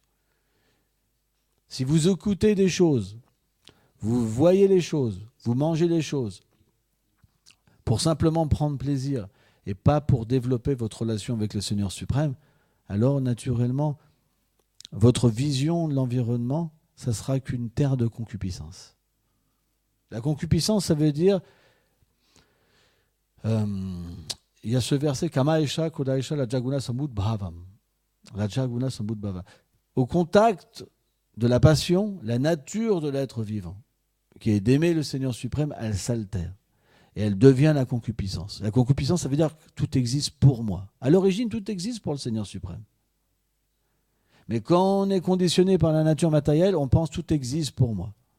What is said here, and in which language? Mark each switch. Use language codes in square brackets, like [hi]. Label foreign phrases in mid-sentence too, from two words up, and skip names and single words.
[fr] Si vous écoutez des choses, vous voyez les choses, vous mangez les choses, pour simplement prendre plaisir et pas pour développer votre relation avec le Seigneur suprême, alors naturellement, votre vision de l'environnement, ça sera qu'une terre de concupiscence. La concupiscence, ça veut dire, il y a ce verset, [sa] Kama Esha Kodaesha Lajaguna Samud Bhavam. Lajaguna Samud Bhavam. [fr] Au contact de la passion, la nature de l'être vivant, qui est d'aimer le Seigneur suprême, elle s'altère. Et elle devient la concupiscence. La concupiscence, ça veut dire que tout existe pour moi. À l'origine, tout existe pour le Seigneur suprême. Mais quand on est conditionné par la nature matérielle, on pense que tout existe pour moi.